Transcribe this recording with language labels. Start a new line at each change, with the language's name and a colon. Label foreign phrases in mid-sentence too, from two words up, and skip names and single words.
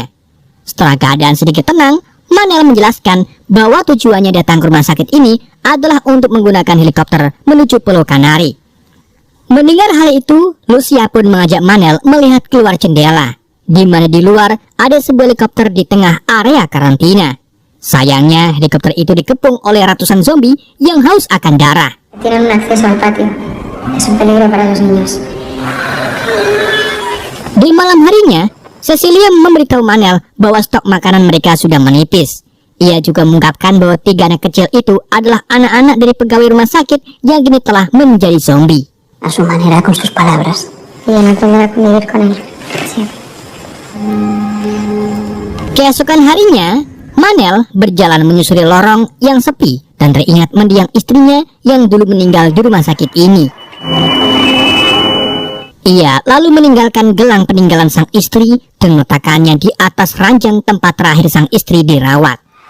Indonesian: Setelah keadaan sedikit tenang, Manel menjelaskan bahwa tujuannya datang ke rumah sakit ini adalah untuk menggunakan helikopter menuju Pulau Kanari. Mendengar hal itu, Lucia pun mengajak Manel melihat keluar jendela, di mana di luar ada sebuah helikopter di tengah area karantina. Sayangnya, helikopter itu dikepung oleh ratusan zombie yang haus akan darah.
Spanish: Tienen un acceso al patio. Es un peligro para los niños.
Indonesian: Di malam harinya, Cecilia memberitahu Manel bahwa stok makanan mereka sudah menipis. Ia juga mengungkapkan bahwa 3 anak kecil itu adalah anak-anak dari pegawai rumah sakit yang kini telah menjadi zombie.
Spanish: A su manera, con sus palabras. Y en aprender a convivir con él. Sí.
Indonesian: Keesokan harinya, Manel berjalan menyusuri lorong yang sepi dan teringat mendiang istrinya yang dulu meninggal di rumah sakit ini. Ia lalu meninggalkan gelang peninggalan sang istri dan meletakkannya di atas ranjang tempat terakhir sang istri dirawat.